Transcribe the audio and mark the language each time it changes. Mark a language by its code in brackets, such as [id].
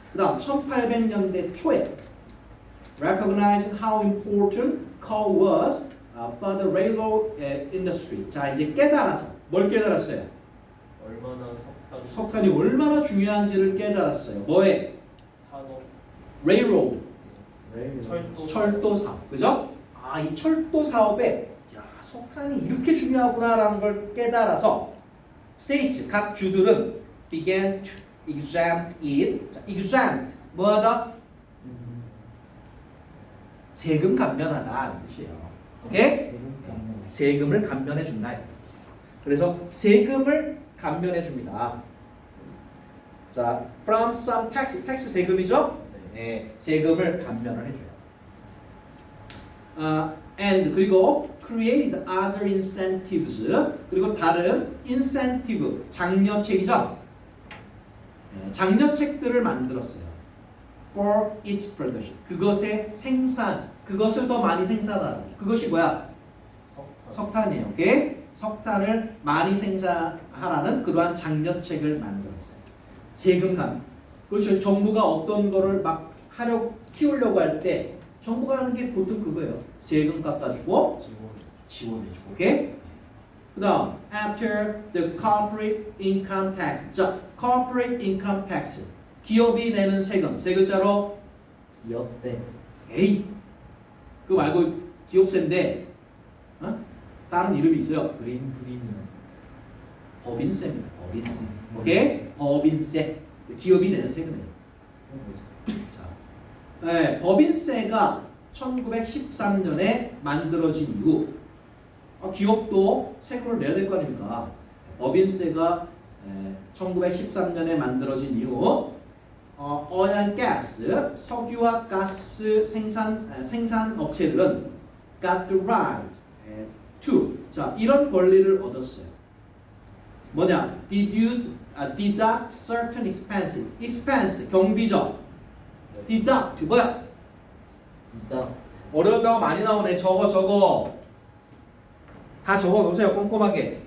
[ko] 그다음 1800년대 초에 [en] recognized how important coal was for the railroad industry. [ko] 자, 이제 뭘 깨달았어요? 얼마나 석탄이 얼마나 중요한지를 깨달았어요. 뭐에? 산업, [en] railroad, [ko] 철도 사업. 그죠? 이 철도 사업에 석탄이 이렇게 중요하구나라는 걸 깨달아서 states, 각 주들은 [en] began to exempt it. [ko] 자, exempt, 뭐하다? 세금 감면하다 이런 뜻이에요. 오케이? 세금을 감면해 준다. 그래서 세금을 감면해 줍니다. [en] 자, from some tax [ko] 세금이죠? 세금을 감면을 해줘요. [en] And [ko] 그리고 [en] created other incentives. [ko] 그리고 다른 incentive, 장려책이죠? 장려책들을 만들었어요. [en] For its production. [ko] 그것의 생산, 그것을 더 많이 생산하는. 그것이 뭐야? 석탄이에요. 오케이? 석탄을 많이 생산하라는 그러한 장려책을 만들었어요. 세금 감. 그렇죠. 정부가 어떤 거를 막 키우려고 할 때 정부가 하는 게 보통 그거예요. 세금 깎아주고 지원해주고. 오케이? 그다음 [en] after the corporate income tax. [ko] 자, corporate income tax. 기업이 내는 세금. 세 글자로 기업세. 에이. 그거 말고 기업세인데 다른 이름이 있어요. 그린 프리미엄. 법인세입니다. 법인세. 오케이? 법인세. 기업이 내는 세금이에요. 자, 법인세가 1913년에 만들어진 이후 기업도 세금을 내야 될 거 아닙니까? 법인세가 1913년에 만들어진 이후 [en] oil and gas, [ko] 석유와 가스 생산 업체들은 [en] got the right to, [ko] 자, 이런 권리를 얻었어요. 뭐냐? [en] deduct certain expense, [ko] 경비죠. deduct, 뭐야? 어려운 단어 많이 나오네. 저거 다 적어 놓으세요. 꼼꼼하게.